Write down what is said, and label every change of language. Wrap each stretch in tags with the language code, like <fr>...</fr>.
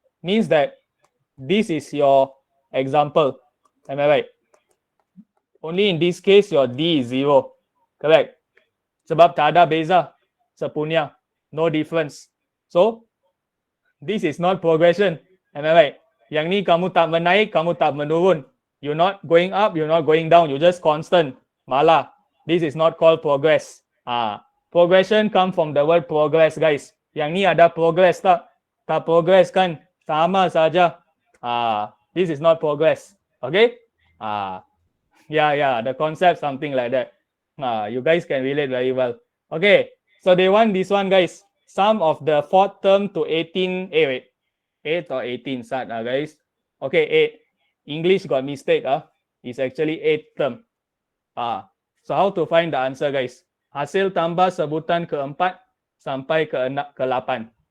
<en>Means that this is your example. Am I right? Only in this case, your D is 0. Correct?</en> <ms>Sebab tak ada beza. Sepunya.</ms> <en>No difference. So, this is not progression. Am I right?</en> <ms>Yang ni kamu tak menaik, kamu tak menurun.</ms> <en>You're not going up, you're not going down. You're just constant. Malah. This is not called progress. Progression come from the word progress, guys.</en> <ms>Yang ni ada progress tak? Tak progress kan? Sama saja.</ms> <en>This is not progress.</en> <ms>Okay?</ms> <en>Yeah, the concept something like that. You guys can relate very well. Okay, so they want this one, guys. Sum of the fourth term to 18. Wait. 8 or 18 start, guys. Okay, 8. English got mistake. It's actually 8 term. So how to find the answer, guys?</en> <ms>Hasil tambah sebutan keempat sampai ke-8.</ms>